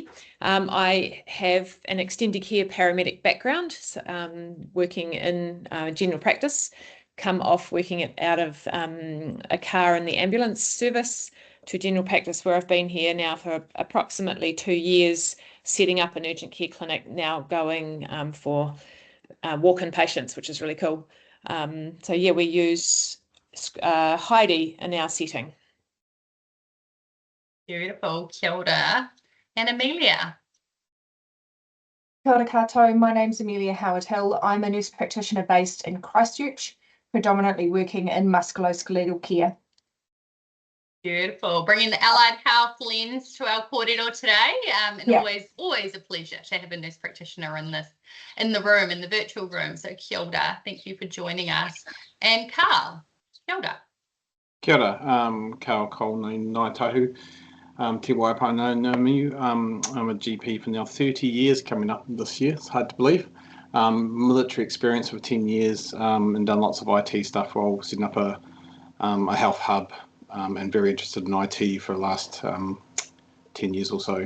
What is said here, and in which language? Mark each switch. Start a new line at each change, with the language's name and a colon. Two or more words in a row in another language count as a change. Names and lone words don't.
English: I have an extended care paramedic background, working in general practice, come off working out of a car in the ambulance service to general practice, where I've been here now for approximately 2 years, setting up an urgent care clinic, now going for walk-in patients, which is really cool. So yeah, we use Heidi in our setting. Beautiful.
Māori: Kia ora.
English: And Amelia.
Māori: Kia ora koutou.
English: My name's Amelia Howard-Hill. I'm a nurse practitioner based in Christchurch, predominantly working in musculoskeletal care. Beautiful. Bringing the allied health lens to our corridor today. And yeah. always a pleasure to have a nurse practitioner in the room, in the virtual room. So
Māori: kia ora.
English: Thank you for joining us. And Carl,
Māori: kia ora. Kia ora. Carl Colney Nai Tahu. Te waipa no me.
English: I'm a GP for now 30 years, coming up this year. It's hard to believe. Military experience for 10 years and done lots of IT stuff while setting up a health hub. And very interested in IT for the last 10 years or so.